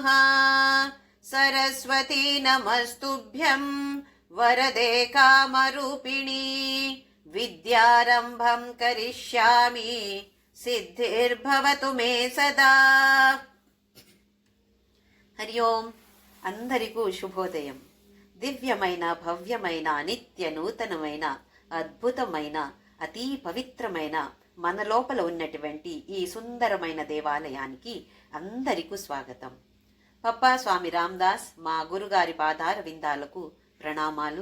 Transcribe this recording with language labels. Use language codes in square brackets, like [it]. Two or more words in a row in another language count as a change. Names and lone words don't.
[sa] सरस्वती नमस्तुभ्यं वरदे कामरूपिणी विद्यारम्भं करिष्यामि सिद्धिर्भवतु मे सदा। हरि ओं [te] అందరికీ శుభోదయం. దివ్యమైన భవ్యమైన నిత్య నూతనమైన అద్భుతమైన అతి పవిత్రమైన మన లోపల ఉన్నటువంటి ఈ సుందరమైన దేవాలయానికి అందరికీ స్వాగతం. పప్పా స్వామి రామదాస్ మా గురుగారి పాదార విందాలకు ప్రణామాలు.